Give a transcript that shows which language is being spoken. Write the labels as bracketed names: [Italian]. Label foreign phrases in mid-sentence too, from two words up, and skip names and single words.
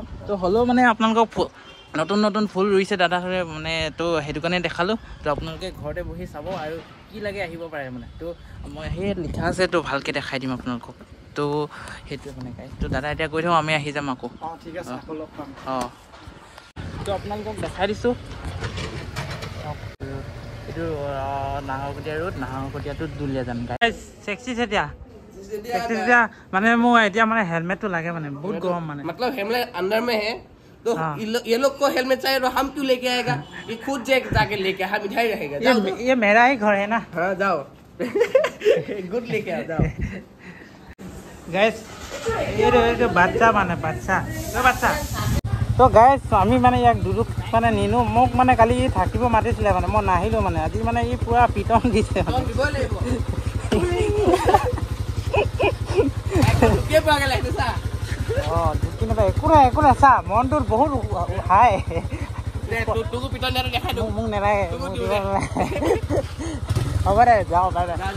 [Assamese] তো হ'লেও মানে আপোনালোকক নতুন ফুল ৰুইছে দাদাহঁতে মানে তো সেইটো কাৰণে দেখালোঁ তো আপোনালোকে ঘৰতে বহি চাব আৰু কি লাগে আহিব পাৰে মানে তো মই সেই লিখা আছে তো ভালকৈ দেখাই দিম আপোনালোকক তো সেইটোৱে মানে গাইজ তো দাদা এতিয়া কৈ থওঁ আমি আহি যাম আকৌ ঠিক আছে তো আপোনালোকক দেখাই দিছোঁ এইটো নাহৰকটীয়া ৰোড নাহৰকটীয়াটো দুলীয়াজান গাইজ চেক্সি চেতিয়া মানে মোৰ এতিয়া মানে হেলমেটটো লাগে মানে বহুত গৰম মানে [Hindi] मतलब हेलमेट अंदर में है तो ये लोग को हेलमेट चाहिए तो हम क्यों लेके आएगा ये खुद जाके लेके हम इधर ही रहेगा ये मेरा ही घर है ना हाँ जाओ गुड लेके आ जाओ [Assamese] गाइस ये বাচ্চা মানে বাচ্চা তো গাইজ আমি মানে ইয়াক দুদুক মানে নিনো মোক মানে কালি থাকিব মাতিছিলে মানে মই নাহিলোঁ মানে আজি মানে ই পুৰা পিটন দিছে একো নাই চা মনটোত বহুত হাই মোক নেলাগে হ'ব দে যাওঁ বাই